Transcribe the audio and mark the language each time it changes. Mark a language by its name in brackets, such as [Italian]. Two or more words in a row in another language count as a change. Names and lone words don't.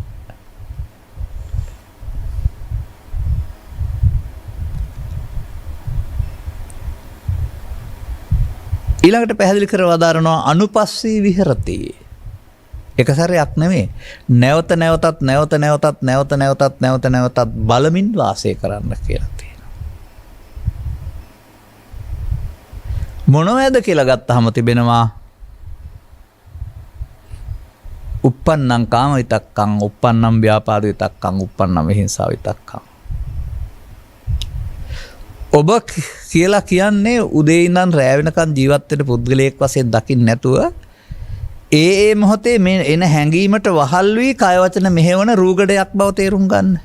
[Sinhala] ඊළඟට පැහැදිලි කර වදාරනවා [Pali] අනුපස්සී විහෙරති. [Sinhala] එක සැරයක් නෙමෙයි. නැවත නැවතත් නැවත නැවතත් නැවත නැවතත් නැවත නැවතත් බලමින් වාසය කරන්න කියලා තියෙනවා. මොනවද කියලා ගත්තාම තිබෙනවා [Pali] uppannam kama vitakkam uppannam ව්‍යාපාද විතක්කම් uppannam විහිංසා විතක්කම්. [Sinhala] ඔබ කියලා කියන්නේ උදේ ඉඳන් රැ වෙනකන් ජීවත් වෙන පුද්ගලයෙක් වශයෙන් දකින්න නැතුව ඒ මොහොතේ මේ එන හැඟීමට වහල් වී කය වචන මෙහෙවන රූගඩයක් බව තේරුම් ගන්න.